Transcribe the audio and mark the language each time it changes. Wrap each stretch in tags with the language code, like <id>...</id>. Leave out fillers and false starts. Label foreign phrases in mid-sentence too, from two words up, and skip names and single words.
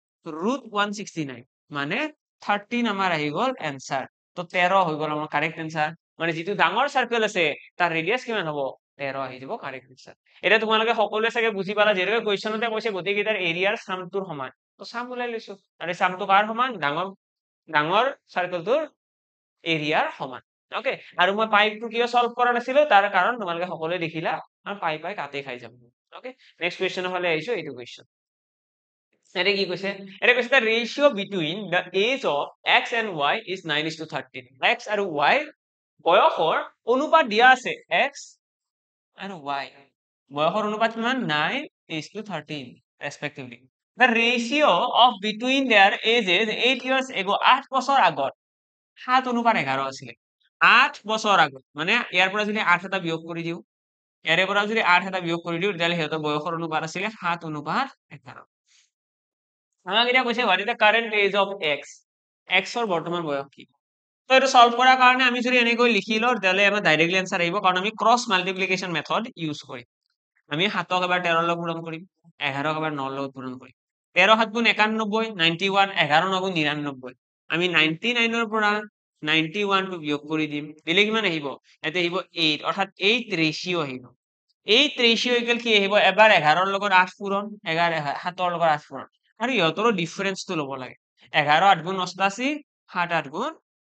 <as>√169 মানে 13 আমাৰ আহি গ'ল এনসার তো 13 হৈ গ'ল আমাৰ</as> <en>correct answer</en> <as>মানে যিটো ডাঙৰ সার্কেল আছে তাৰ ৰেডিয়াস কিমান হ'ব 13 আহি যাব</as> <en>correct answer</en> <as>এটা তোমালোকে সকলোৱে চাগে বুজি পালা যেনেকৈ কোৱেশ্চনতে কৈছে গোটেই কেইটাৰ এৰিয়াৰ সামটোৰ সমান তো সাম উলাই লৈছো আৰু সামটো কাৰ সমান ডাঙৰ সার্কেলটোৰ এৰিয়াৰ সমান ওকে আৰু মই পাইটো কিয় সলভ কৰা নাছিলো তাৰ কাৰণ তোমালোকে সকলোৱে দেখিলা আৰু পাই কাটে খাই যাব ওকে</as> <en>next questionৰ</en> <as>ফালে আহিছো এইটো কুৱেশ্চন এটা কি কৈছে এটা কৈছে</as> <en>the ratio between the age of x and y is 9:13</en> <as>x আৰু y বয়সৰ অনুপাত দিয়া আছে x আৰু y বয়সৰ অনুপাত কিমান 9:13</as> <en>respectively the ratio of between their ages 8 years ago</en> <as>8 বছৰ আগত 7:11 আছিলে 8 বছৰ আগত মানে ইয়াৰ পৰা যদি 8 এটা বিয়োগ কৰি দিও ইয়াৰে পৰা যদি 8 এটা বিয়োগ কৰি দিও তেতিয়াহলে হেতৰ বয়সৰ অনুপাত আছিলে 7:11 আমাক এটা কৈছে</as> <en>what is the current age of x</en> <as>x ৰ বৰ্তমান বয়স কি তো এটা সলভ কৰাৰ কাৰণে আমি যদি এনেকৈ লিখি লও তেতিয়াহলে আমাৰ</as> <en>directly answer</en> <as>আহিব কাৰণ আমি</as> <en>cross multiplication method use</en> <as>কৰিম আমি 7ক এবাৰ 13 লগত পূৰণ কৰিম 11ক এবাৰ 9 লগত পূৰণ কৰিম 13 7 গুণ 91 91 11 9 গুণ 99 আমি 99 ৰ পৰা 91 টো বিয়োগ কৰি দিম দিলে কিমান আহিব এতে আহিব 8 অৰ্থাৎ 8 ৰেশিও আহিব 8</as> <en>ratio equal</en> <as>কি আহিব এবাৰ 11 ৰ লগত 8 পূৰণ 11 7 ৰ লগত 8 পূৰণ আৰু ইহতৰো ডিফাৰেন্সটো ল'ব লাগে 11 8 গুণ 88 7 8 গুণ</as>